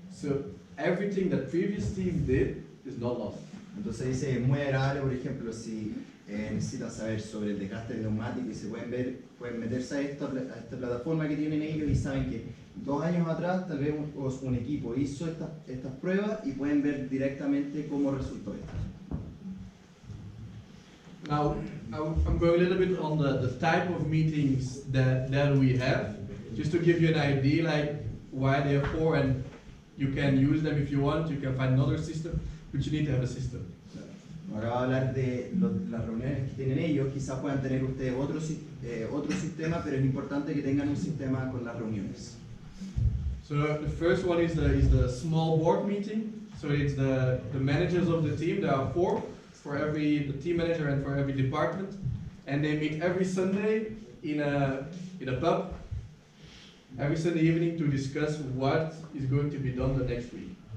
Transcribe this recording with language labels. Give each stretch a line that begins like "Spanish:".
English: So everything that previous team did is not lost.
Spanish: Entonces dice, es muy agradable, por ejemplo, si necesitan saber sobre el desgaste neumático y se pueden meterse a esta plataforma que tienen ellos y saben que 2 años atrás tal vez un equipo hizo estas pruebas y pueden ver directamente cómo resultó esto.
English: Now, I'm going a little bit on the type of meetings that we have, just to give you an idea like why they are for, and you can use them if you want, you can find another system, but you need to have a system.
Spanish: Ahora va a hablar de las reuniones que tienen ellos, quizás puedan tener ustedes otro sistema, pero es importante que tengan un sistema con las reuniones.
English: So the first one is the small board meeting, so it's the managers of the team, there are 4, for the team manager and for every department, and they meet every Sunday in a pub. every Sunday evening to discuss what is going to be done the next week.